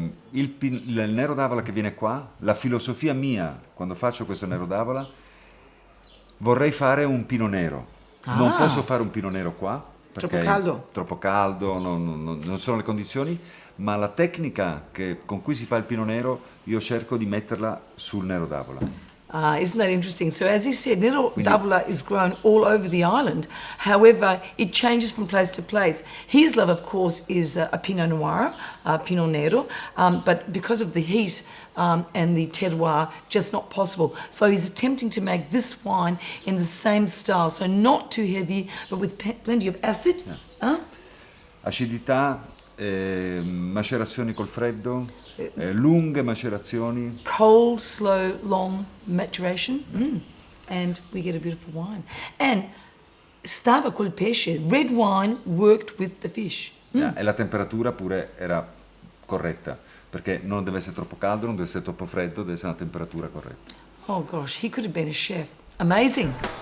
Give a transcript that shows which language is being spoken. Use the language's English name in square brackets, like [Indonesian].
[Italian] Il Nero d'Avola che viene qua, la filosofia mia quando faccio questo Nero d'Avola, vorrei fare un Pino Nero. Non posso fare un Pino Nero qua perché troppo caldo, non sono le condizioni, ma la tecnica con cui si fa il Pino Nero io cerco di metterla sul Nero d'Avola. [English] Isn't that interesting? So as he said, Nero d'Avola is grown all over the island. However, it changes from place to place. His love, of course, is a Pinot Noir, Pinot Nero, but because of the heat and the terroir, just not possible. So he's attempting to make this wine in the same style, so not too heavy, but with plenty of acid. [Italian] Acidità, macerazioni col freddo, lunghe macerazioni. [English] Cold, slow, long maturation, and we get a beautiful wine. And [Italian] stava col pesce. [English] Red wine worked with the fish. [Italian] E la temperatura pure era corretta, perché non deve essere troppo caldo, non deve essere troppo freddo, deve essere una temperatura corretta. [English] Oh gosh, he could have been a chef. Amazing.